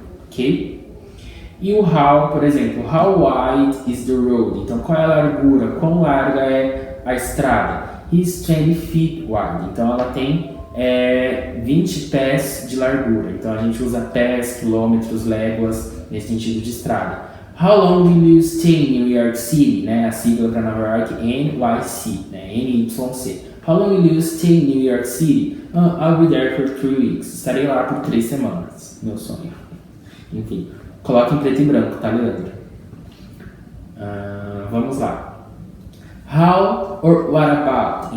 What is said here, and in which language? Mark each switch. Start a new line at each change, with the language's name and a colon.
Portuguese: Ok? E o how, por exemplo,
English: how wide is the road?
Portuguese: Então qual é a largura? Quão larga é a estrada?
English: He's 20 feet wide.
Portuguese: Então ela tem 20 pés de largura. Então a gente usa pés, quilômetros, léguas nesse sentido de estrada.
English: How long will you stay in New York City?
Portuguese: Né? A sigla para Nova York, NYC, né?
English: NYC. How long will you stay in New York City? I'll be there for 3 weeks.
Portuguese: Estarei lá por 3 semanas. Meu sonho. Enfim, coloque em preto e branco, tá, Leandro? Vamos lá.
English: How or what about?